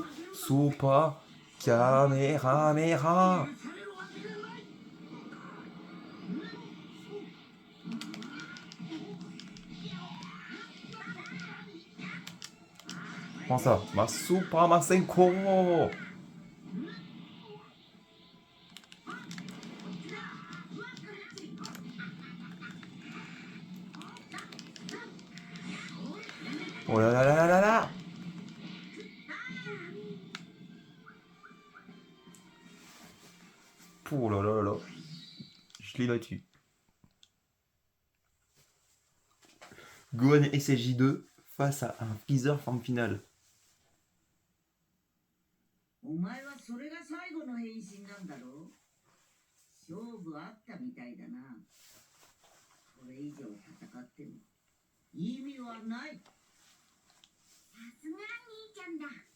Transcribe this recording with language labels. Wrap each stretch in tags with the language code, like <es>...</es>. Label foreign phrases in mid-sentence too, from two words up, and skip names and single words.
<fr>Super Caméra. Prends ça. Ma Super Masenko. Oh là là là là là là. Oh là là là là. Je l'ai battu. Gohan SSJ2 face à un Freezer forme finale.</fr> <ja>お前はそれが最後の変身なんだろう。勝負あったみたいだな。これ以上戦っても意味はない。さすが兄ちゃんだ。</ja>